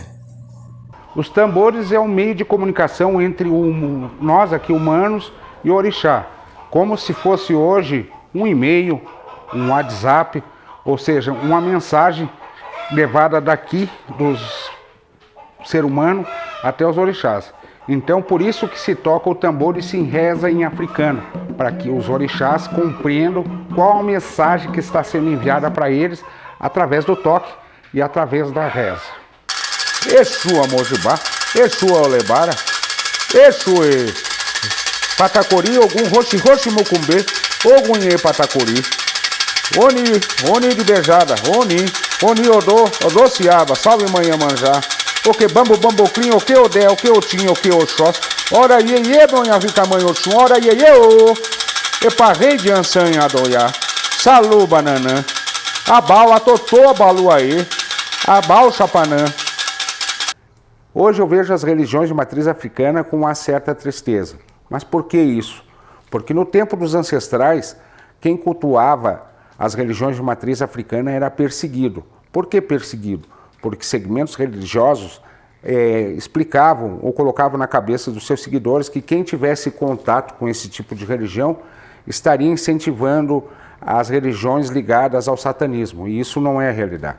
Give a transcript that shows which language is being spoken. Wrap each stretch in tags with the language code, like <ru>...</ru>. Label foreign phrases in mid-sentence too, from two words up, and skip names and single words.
<pt>Os tambores é um meio de comunicação entre nós aqui humanos e o orixá, como se fosse hoje um e-mail, um WhatsApp, ou seja, uma mensagem levada daqui dos ser humano até os orixás. Então, por isso que se toca o tambor e se reza em africano, para que os orixás compreendam qual a mensagem que está sendo enviada para eles através do toque e através da reza. Exu Amojibá, Exu Olebara, Exu Patacori, Ogum Roxi Mucumbê, Ogunhê Patacori, Oni de Beijada, Oni Odô Ciaba, salve manhã manjá, o que bambu bambocrim, o que odé, o que otim, o que oxós, ora iê, donha vi tamanho oxum, ora iê, epa rei de ançanha adoiá, salu bananã, abau atotô abaluaê, abau chapanã. Hoje eu vejo as religiões de matriz africana com uma certa tristeza. Mas por que isso? Porque no tempo dos ancestrais, quem cultuava as religiões de matriz africana era perseguido. Por que perseguido? Porque segmentos religiosos explicavam ou colocavam na cabeça dos seus seguidores que quem tivesse contato com esse tipo de religião estaria incentivando as religiões ligadas ao satanismo, e isso não é a realidade.</pt>